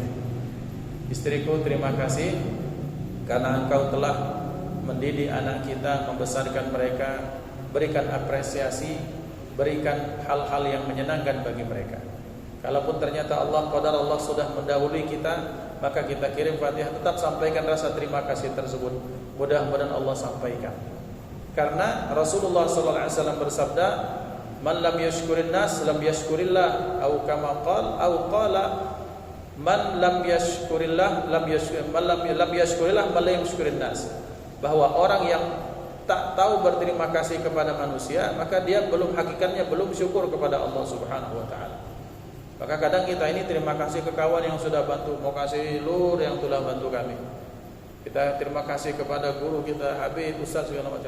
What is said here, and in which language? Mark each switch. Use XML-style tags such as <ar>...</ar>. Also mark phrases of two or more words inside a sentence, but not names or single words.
<id>Istriku, terima kasih karena engkau telah mendidik anak kita, membesarkan mereka, berikan apresiasi, berikan hal-hal yang menyenangkan bagi mereka. Kalaupun ternyata</id> <ar>قدر الله</ar> <id>sudah mendahului kita, maka kita kirim Fatihah, tetap sampaikan rasa terima kasih tersebut. Mudah-mudahan Allah sampaikan. Karena Rasulullah SAW bersabda,</id> <ar>من لم يشكر الناس لم يشكر الله, atau كما قال من لم يشكر الله لم يشكر الله من لم يشكر الناس,</ar> <id>bahwa orang yang tak tahu berterima kasih kepada manusia, maka dia hakikatnya belum syukur kepada Allah</id> <ar>سبحانه وتعالى.</ar> <id>Maka kadang kita ini terima kasih ke kawan yang sudah bantu, mau kasih lur yang telah bantu kami. Kita terima kasih kepada guru kita, Habib, Ustaz segala macam.</id>